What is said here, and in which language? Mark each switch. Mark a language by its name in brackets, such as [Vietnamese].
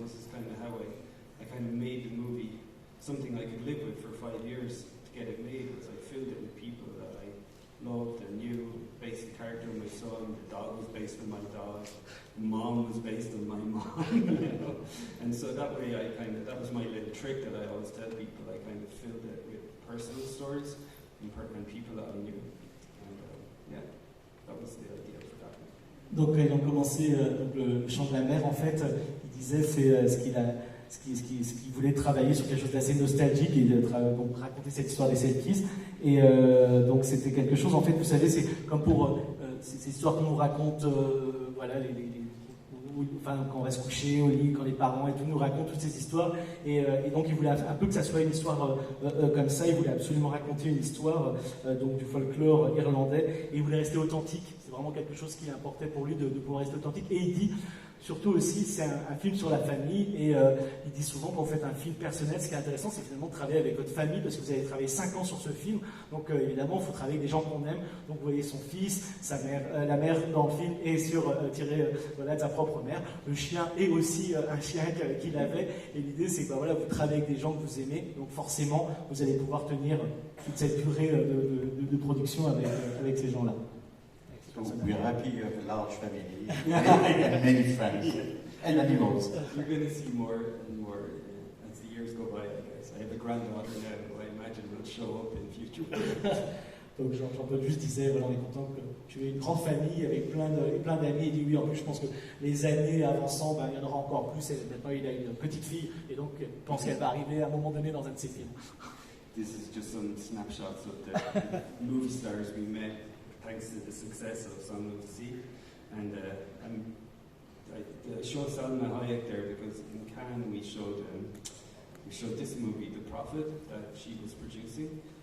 [English] This is kind of how I kind of made the movie something I could live with for 5 years to get it made, was I filled it with people that I loved and knew, based the character on my son, the dog was based on my dog, mom was based on my mom, you know. And so that way that was my little trick that I always tell people. I kind of filled it with personal stories and people that I knew. And yeah, that was the idea for that. [French] Donc ils ont commencé donc le chant de la mer, en fait, il disait c'est ce qu'il voulait travailler sur quelque chose d'assez nostalgique et donc raconter cette histoire des Selkies. Et donc c'était quelque chose, en fait, vous savez, c'est comme pour ces histoires qu'on nous raconte, voilà, quand on va se coucher au lit, quand les parents et tout nous racontent toutes ces histoires. Et donc il voulait un peu que ça soit une histoire comme ça. Il voulait absolument raconter une histoire donc du folklore irlandais. Et il voulait rester authentique. C'est vraiment quelque chose qui importait pour lui de pouvoir rester authentique. Et il dit, surtout aussi, c'est un film sur la famille. Et il dit souvent, quand vous faites un film personnel, ce qui est intéressant, c'est finalement de travailler avec votre famille, parce que vous avez travaillé 5 ans sur ce film. Donc évidemment, il faut travailler avec des gens qu'on aime. Donc vous voyez son fils, sa mère, la mère dans le film est tirée voilà, de sa propre mère. Le chien est aussi un chien qu'il avait. Et l'idée, c'est que voilà, vous travaillez avec des gens que vous aimez. Donc forcément, vous allez pouvoir tenir toute cette durée de production avec ces gens-là. [English] So we're happy you have a large family and many friends and animals. You're going to see more and more as the years go by, I guess. I have a granddaughter now who I imagine will show up in future. [French] Donc Jean-Paul juste disait, voilà, on est content que tu aies une grande famille avec plein d'amis. Il dit oui, en plus je pense que les années avançant, il y en aura encore plus. Et maintenant il a une petite fille et donc je pense qu'elle va arriver à un moment donné dans un de ses films. [English] This is just some snapshots of the movie stars we met thanks to the success of Song of the Sea. And I showed Salma Hayek there because in Cannes we showed this movie, The Prophet, that she was producing.